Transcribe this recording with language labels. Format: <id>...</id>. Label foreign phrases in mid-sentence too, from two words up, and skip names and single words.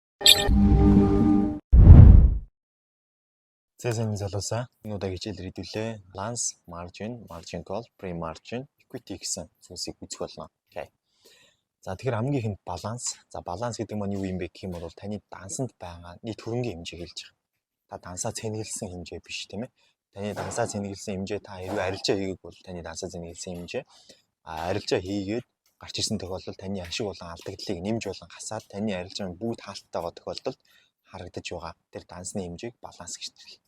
<mn>Цэсэний залуусаа энэ удаагийн хичээлээр хэдүүлээ</mn> <en>balance, margin call, pre-margin, equity</en> <mn>гэсэн зүйлсийг үзэх болно. Окей. За тэгэхээр хамгийн ихэнд баланс. За баланс гэдэг нь юу юм бэ гэх юм бол таны дансанд байгаа нийт хөрөнгөний хэмжээг хэлж байгаа. Та дансаа цэнэглэсэн хэмжээ биш тийм ээ. Таны дансаа цэнэглэсэн хэмжээ та хэрвээ арилжаа хийгээг бол таны дансаа цэнэглэсэн хэмжээ. Арилжаа хийгээд гарч ирсэн тохиолдолд таны ашиг болон алдагдлыг нэмж болон хасаад таны арилжааны бүгд хаалттай байгаа тохиолдолд харагдаж байгаа тэр дансны хэмжээг баланс гэж нэрлэдэг.</mn>